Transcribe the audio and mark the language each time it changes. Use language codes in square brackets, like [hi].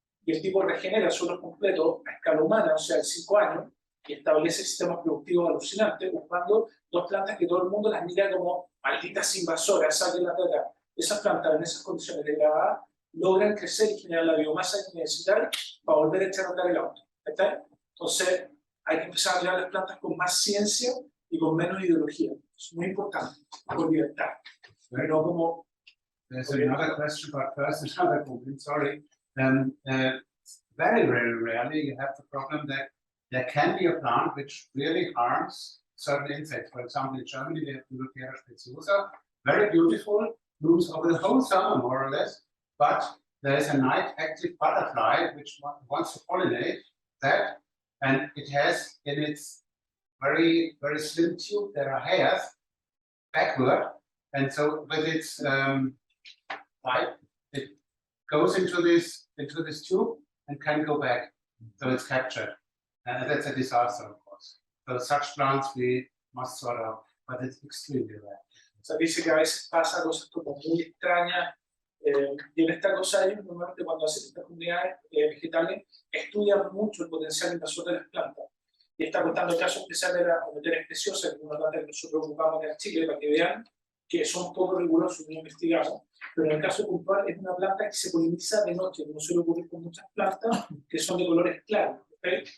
[es] Y el tipo regenera suelos completos a escala humana, o sea, en 5 años, y establece sistemas productivos alucinantes, buscando 2 plantas que todo el mundo las mira como malditas invasoras, sáquenlas de acá. Esas plantas en esas condiciones degradadas logran crecer y generar la biomasa que necesitan para volver a echar a andar el auto. ¿Está? Entonces, hay que empezar a mirar las plantas con más ciencia y con menos ideología. Es muy importante, con libertad. Pero como... [en] There's another question, but first another comment, sorry. Very, very rarely you have the problem that there can be a plant which really harms certain insects. For example, in Germany, we have Conferencia speciosa, very beautiful, blooms over the whole summer, more or less, but there is a night active butterfly which wants to pollinate that, and it has in its very, very slim tube, there are hairs backward, and so with its pipe, it goes into this tube and can go back, so it's captured. And that's a disaster, of course. So such plants we must sort out, but it's extremely rare. [es] O sea, dice que a veces pasa cosas como muy extrañas, y en esta cosa ellos normalmente cuando hacen estas comunidades vegetales estudian mucho el potencial invasor de las plantas. Y está contando el caso especial de la comunidad especiosa, que es una planta que nosotros ocupamos en Chile, para que vean que son poco rigurosos y investigamos, pero en el caso puntual es una planta que se poliniza de noche, como suele ocurrir con muchas plantas que son de colores claros, ¿okay?